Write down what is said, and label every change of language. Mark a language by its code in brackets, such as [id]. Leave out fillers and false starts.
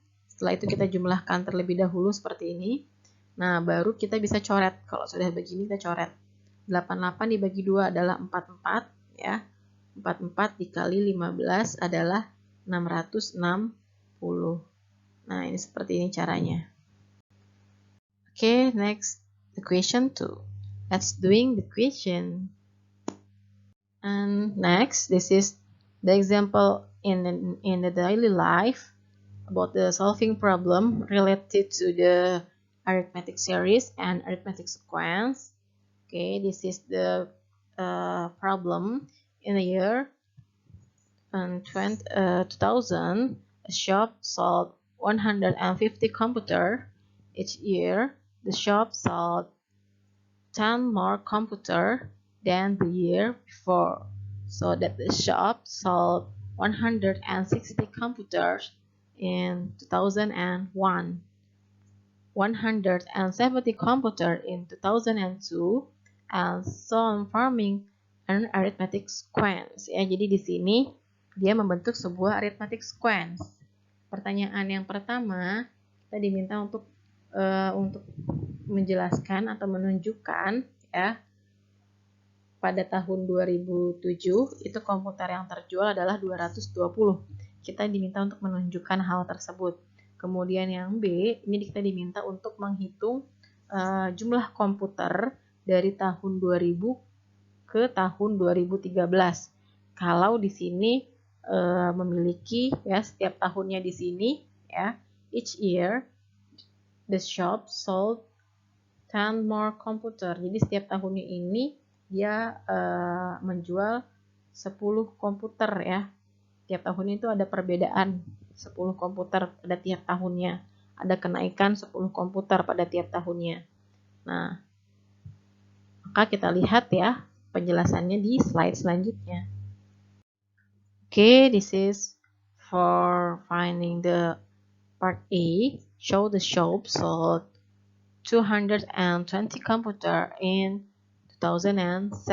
[id] Setelah itu kita jumlahkan terlebih dahulu seperti ini. Nah, baru kita bisa coret. Kalau sudah begini kita coret. 88 dibagi 2 adalah 44 ya. 44 dikali 15 adalah 660. Nah, ini seperti ini caranya. [en] Okay, next the question 2. Let's doing the question. And next, this is the example in the daily life about the solving problem related to the arithmetic series and arithmetic sequence. Okay, this is the problem in the year 2000. A shop sold 150 computers. Each year, the shop sold 10 more computers than the year before, so that the shop sold 160 computers in 2001, 170 computers in 2002, and so on, forming an arithmetic sequence. [id] Ya, jadi di sini dia membentuk sebuah arithmetic sequence. Pertanyaan yang pertama, kita diminta untuk menjelaskan atau menunjukkan ya, pada tahun 2007 itu komputer yang terjual adalah 220. Kita diminta untuk menunjukkan hal tersebut. Kemudian yang B, ini kita diminta untuk menghitung jumlah komputer dari tahun 2000 ke tahun 2013. Kalau di sini memiliki ya, setiap tahunnya di sini ya, [en] each year the shop sold 10 more computer. [id] Jadi setiap tahunnya ini dia menjual 10 komputer ya. Tiap tahun itu ada perbedaan 10 komputer pada tiap tahunnya. Ada kenaikan 10 komputer pada tiap tahunnya. Nah, maka kita lihat ya penjelasannya di slide selanjutnya. [en] Okay, this is for finding the part A. Show the shop sold 220 computer in 2007.